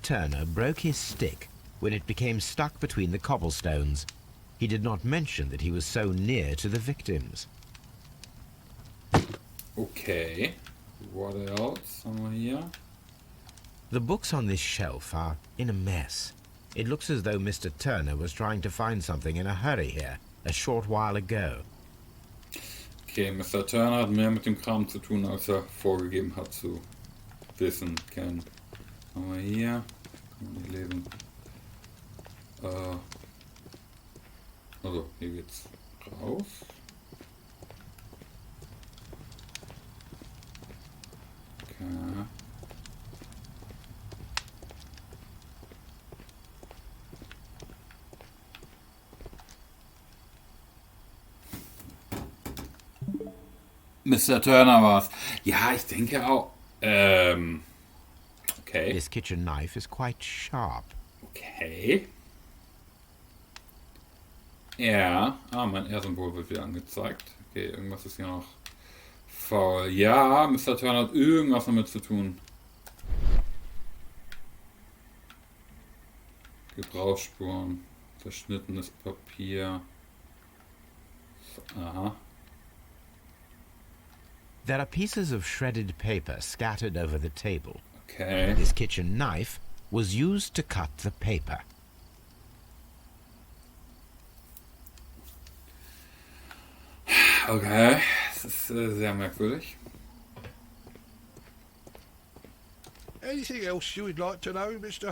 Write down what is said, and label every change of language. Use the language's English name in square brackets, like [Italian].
[English] Turner broke his stick when it became stuck between the cobblestones. He did not mention that he was so near to the victims. Okay. What else [German] haben wir hier? [English] The books on this shelf are in a mess. It looks as though Mr. Turner was trying to find something in a hurry here a short while ago. Okay, Mr. [German] Turner hat mehr mit dem Kram zu tun, als er vorgegeben hat zu wissen, kennen. Haben wir hier. Können wir lesen. Also, hier geht's raus. Okay. Mr. Turner war's. Ja, ich denke auch. Okay. [English] This kitchen knife is quite sharp. Okay. [German] Ja. Mein R-Symbol wird wieder angezeigt. Okay, irgendwas ist hier noch faul. Ja, Mr. Turner hat irgendwas damit zu tun. Gebrauchsspuren. Zerschnittenes Papier. Aha. [English] There are pieces of shredded paper scattered over the table. Okay. This kitchen knife was used to cut the paper. [German] Okay, das ist sehr merkwürdig. [English] Anything else you would like to know, Mr.